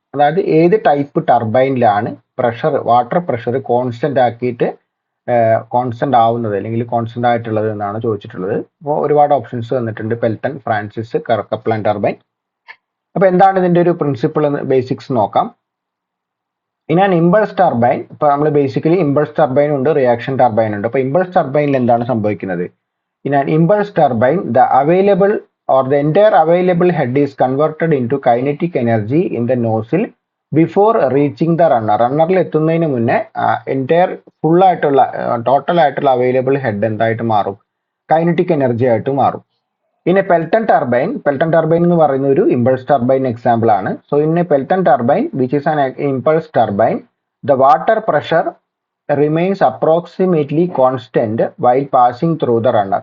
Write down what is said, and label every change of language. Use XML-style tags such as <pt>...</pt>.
<ml>അതായത് ഏത് type ടർബൈനിലാണ് water pressure constant ആക്കിയിട്ട് കോൺസ്റ്റന്റ് ആവുന്നത് അല്ലെങ്കിൽ കോൺസ്റ്റന്റ് ആയിട്ടുള്ളത് എന്നാണ് ചോദിച്ചിട്ടുള്ളത്. അപ്പോൾ ഒരുപാട് ഓപ്ഷൻസ് തന്നിട്ടുണ്ട്: പെൽട്ടൺ, ഫ്രാൻസിസ്, കപ്ലാൻ ടർബൈൻ. അപ്പോൾ എന്താണ് ഇതിന്റെ ഒരു പ്രിൻസിപ്പിൾ ബേസിക്സ് നോക്കാം. ഇനി ഇമ്പൾസ് ടർബൈൻ, ഇപ്പൊ നമ്മൾ ബേസിക്കലി ഇമ്പൾസ് ടർബൈൻ ഉണ്ട്, റിയാക്ഷൻ ടർബൈൻ ഉണ്ട്. അപ്പോൾ ഇമ്പൾസ് ടർബൈനിൽ എന്താണ് സംഭവിക്കുന്നത്?</ml> <en>In an impulse turbine, the available or the entire available head is converted into kinetic energy in the nozzle before reaching the runner.</en> <ml>റണ്ണറിൽ എത്തുന്നതിന് മുന്നേ എൻറ്റയർ ഫുൾ ആയിട്ടുള്ള total ആയിട്ടുള്ള അവൈലബിൾ ഹെഡ് എന്തായിട്ട് മാറും? കൈനറ്റിക് എനർജി ആയിട്ട് മാറും. ഇനി പെൽട്ടൺ ടർബൈൻ എന്ന് പറയുന്ന ഒരു ഇമ്പൾസ് ടർബൈൻ എക്സാമ്പിൾ ആണ്.</ml> <en>So in a Pelton turbine which is an impulse turbine, the water pressure remains approximately constant while passing through the runner.</en>